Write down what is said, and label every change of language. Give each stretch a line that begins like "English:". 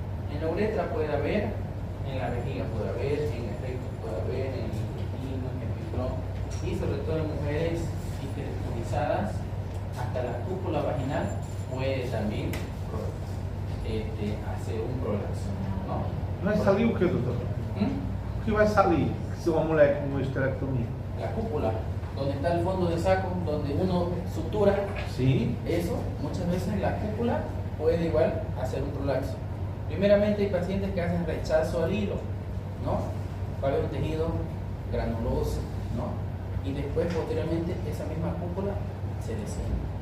Spanish: En la uretra puede haber, en la vejiga puede haber, en el recto puede haber, en el intestino, en el pifrón, y sobre todo en mujeres histerectomizadas, hasta la cúpula vaginal puede también hacer un prolapso, ¿no?
Portuguese: Vai salir o que, doutor? O que vai salir se uma mulher com uma esterectomia?
Spanish: La cúpula, donde está el fondo de saco, donde uno sutura,
Portuguese: Sim.
Spanish: eso, muchas veces la cúpula puede igual hacer un prolapso. Primeramente hay pacientes que hacen rechazo al hilo, ¿no? Va a haber un tejido granuloso, ¿no? Y después, posteriormente, esa misma cúpula se desciende.